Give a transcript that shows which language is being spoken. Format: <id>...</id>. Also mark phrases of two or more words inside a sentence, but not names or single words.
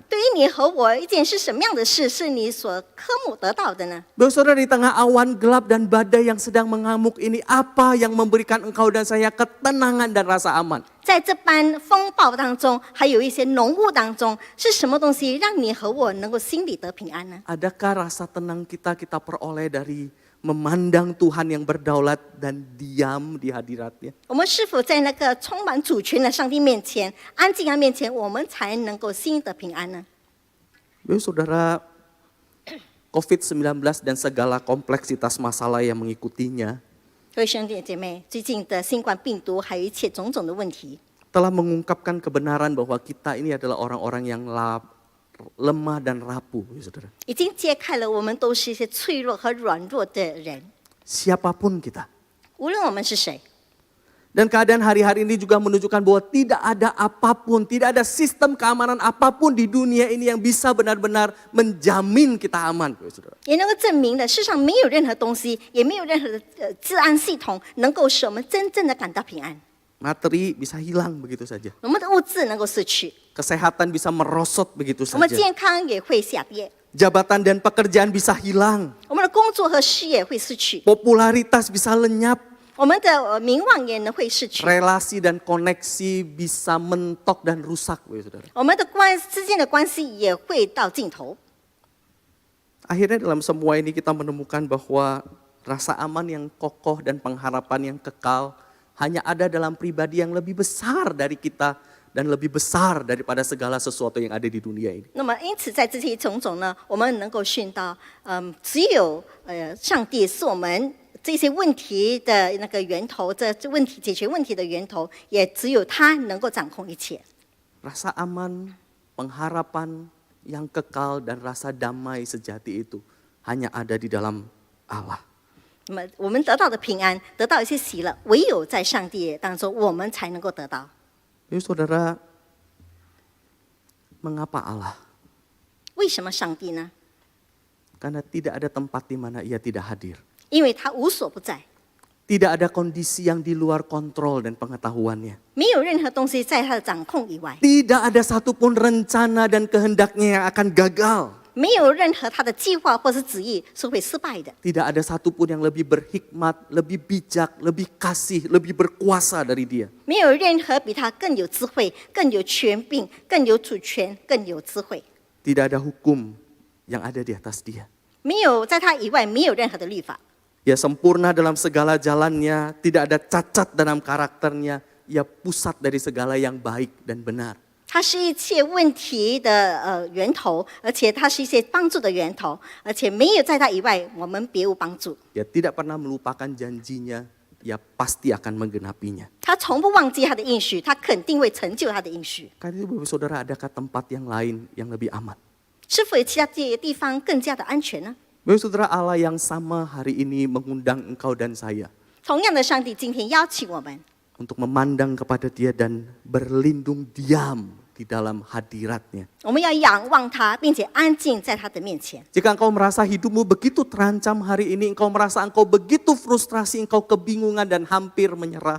<zh>对于你和我，一件是什么样的事是你所渴慕得到的呢？</zh> <id>Bapak Saudara, di tengah awan gelap dan badai yang sedang mengamuk ini, apa yang memberikan engkau dan saya ketenangan dan rasa aman?</id> <zh>在这般风暴当中，还有一些浓雾当中，是什么东西让你和我能够心里得平安呢？</zh> <id>Adakah rasa tenang kita peroleh dari memandang Tuhan yang berdaulat dan diam di hadiratnya?</id> <zh>我们是否在那个充满主权的上帝面前、安静他面前，我们才能够心得平安呢？</zh> <id>Bapak Saudara, COVID-19 dan segala kompleksitas masalah yang mengikutinya</id> <zh>各位兄弟姐妹，最近的新冠病毒还有一切种种的问题，</zh> <id>telah mengungkapkan kebenaran bahwa kita ini adalah orang-orang yang lemah dan rapuh, Bapak Saudara.</id> <zh>已经揭开了我们都是一些脆弱和软弱的人，</zh> <id>Siapapun kita.</id> <zh>无论我们是谁。</zh> <id>Dan keadaan hari-hari ini juga menunjukkan bahwa tidak ada apapun, tidak ada sistem keamanan apapun di dunia ini yang bisa benar-benar menjamin kita aman, Bapak Saudara.</id> <zh>也能够证明了，世上没有任何东西，也没有任何的治安系统能够使我们真正的感到平安。</zh> <id>Materi bisa hilang begitu saja.</id> <zh>我们的物质能够失去，</zh> <id>Kesehatan bisa merosot begitu</id> <zh>我们</zh> <id>saja.</id> <zh>健康也会下跌，</zh> <id>Jabatan dan pekerjaan bisa hilang.</id> <zh>我们的工作和事业会失去，</zh> <id>Popularitas bisa lenyap.</id> <zh>我们的名望也能会失去，</zh> <id>Relasi dan koneksi bisa mentok dan rusak, Bapak Saudara.</id> <zh>我们的之间的关系也会到尽头。</zh> <id>Akhirnya dalam semua ini kita menemukan bahwa rasa aman yang kokoh dan pengharapan yang kekal hanya ada dalam pribadi yang lebih besar dari kita dan lebih besar daripada segala sesuatu yang ada di dunia ini.</id> <zh>那么，因此在这些种种呢，我们能够训到，只有上帝是我们这些问题的那个源头，这问题解决问题的源头，也只有他能够掌控一切。</zh> <id>Rasa aman, pengharapan yang kekal dan rasa damai sejati itu hanya ada di dalam Allah.</id> <zh>那么，我们得到的平安，得到一些喜乐，唯有在上帝当中，我们才能够得到。</zh> <id>Jadi saudara, mengapa Allah?</id> <zh>为什么上帝呢？</zh> <id>Karena tidak ada tempat di mana ia tidak hadir.</id> <zh>因为他无所不在，</zh> <id>Tidak ada kondisi yang di luar kontrol dan pengetahuannya.</id> <zh>没有任何东西在他的掌控以外，</zh> <id>Tidak ada satupun rencana dan kehendaknya yang akan gagal.</id> <zh>没有任何他的计划或是旨意是会失败的。</zh> <id>Tidak ada satupun yang lebih berhikmat, lebih bijak, lebih kasih, lebih berkuasa dari dia.</id> <zh>没有任何比他更有智慧、更有权柄、更有主权、更有智慧。</zh> <id>Tidak ada hukum yang ada di atas dia.</id> <zh>没有在他以外，没有任何的律法。</zh> <id>Ia sempurna dalam segala jalannya, tidak ada cacat dalam karakternya. Ia pusat dari segala yang baik dan benar.</id> <zh>它是一切问题的源头，而且它是一些帮助的源头，而且没有在它以外，我们别无帮助。</zh> <id>Ia tidak pernah melupakan janjinya, ia pasti akan menggenapinya.</id> <zh>他从不忘记他的应许，他肯定会成就他的应许。</zh> <id>Karena itu Bapak Saudara, adakah tempat yang lain yang lebih aman?</id> <zh>是否有其他这些地方更加的安全呢？</zh> <id>Bapak Saudara, Allah yang sama hari ini mengundang engkau dan saya</id> <zh>同样的，上帝今天邀请我们，</zh> <id>untuk memandang kepada Dia dan berlindung diam di dalam hadirat-Nya.</id> <zh>我们要仰望他，并且安静在他的面前。</zh> <id>Jika engkau merasa hidupmu begitu terancam hari ini, engkau merasa engkau begitu frustrasi, engkau kebingungan dan hampir menyerah,</id>